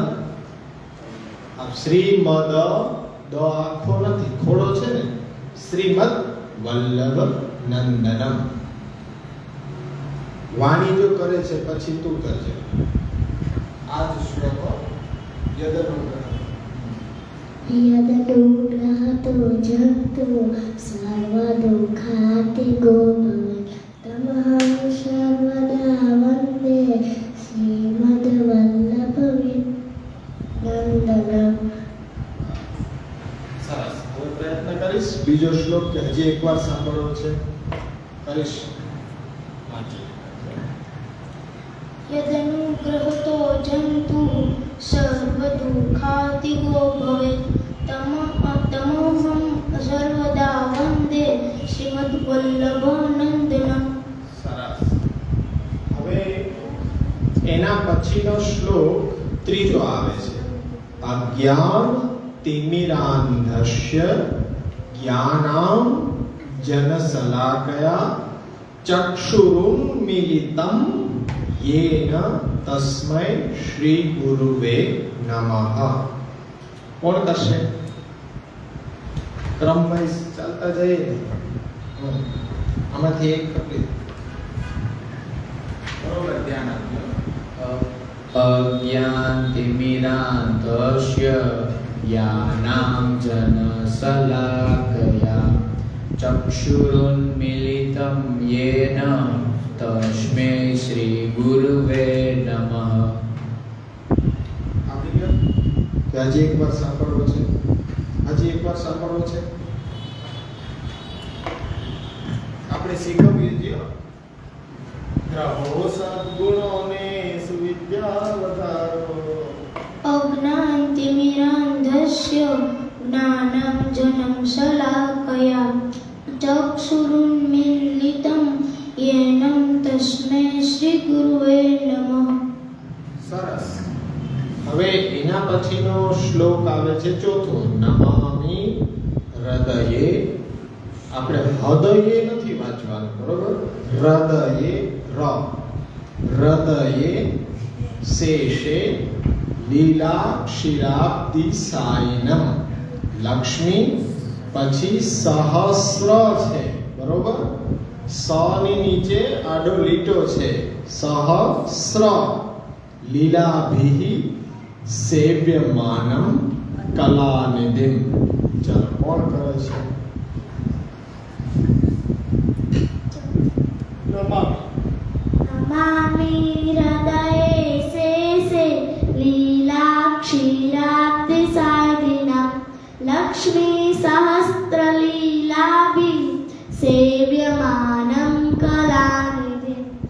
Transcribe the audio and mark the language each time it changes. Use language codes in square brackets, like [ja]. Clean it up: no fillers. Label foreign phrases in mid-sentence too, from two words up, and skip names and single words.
[gu] આ શ્રીમદ દ આખો નથી, ખોડો છે ને. [sa] શ્રીમદ વલ્લભ નંદનમ. [gu] વાણી જો કરે છે પછી તું કરજે. આ જ શ્લોકો યદનુગ્રહ. [sa] यदनुग्रहतो जन्तु सर्वदुःखातिको भवेत् तमहं सर्वदा वन्दे श्रीमद्वल्लभनन्दनम्. [gu] સરસ. હવે પ્રયત્ન કરીશ. બીજો શ્લોક કે હજી એકવાર સાંભળવો છે? કરીશ. [sa] यदनुग्रहतो जन्तुः सर्वदुःखातिको भवेत् तमहं सर्वदा वन्दे श्रीमद्वल्लभनन्दनम्. [gu] સરસ. હવે એના પછીનો શ્લોક ત્રીજો આવે છે. [sa] અજ્ઞાન તિમિરાંધસ્ય જ્ઞાનામ જનશલાકયા ચક્ષુરુન્મીલિતમ येन तस्मै श्री गुरुवे नमः. [gu] કોણ કરશે? ક્રમ વાઇઝ ચાલતા જઈએ. આમાંથી એક કરી બરોબર, ધ્યાન આપજો. [sa] अज्ञानतिमिरान्धस्य ज्ञानां जनशलाकया चक्षुरुन्मीलितं येन तस्मै श्री गुरुवे नमः. [gu] આપણી ગયો કે હજી એકવાર સાંભળવો છે? હજી એકવાર સાંભળવો છે? આપણે શીખવીએ છીએ. ગ્રહો સદ્ગુણોને સુવિદ્યા વધારો. [sa] अज्ञानतिमिरान्धस्य ज्ञानं जनं शलाकया चक्षुरुन्मीलितं येन तस्मै श्री गुरुवे नमः. [gu] સરસ. હવે એના પછીનો શ્લોક આવે છે ચોથો. [sa] નમામિ હૃદયે. [gu] આપણે હૃદયે નથી વાંચવાનું, બરોબર? [sa] હૃદયે ર. હૃદયે શેષે લીલા ક્ષીરાબ્ધિ સાયનમ. [gu] લક્ષ્મી પછી સહસ્ર છે, બરોબર? સ ની નીચે આડો લીટો છે. [sa] સહસ્ર લીલાભિ સેવ્યમાનમ કલાનિધિમ. [gu] ચાલો, કોણ કરે છે? [sa] नमामि हृदये शेषे लीलाक्षीराब्धिसायिनां लक्ष्मी सहस्रलीलाभिः सेव्यमानं कलानिधिम्.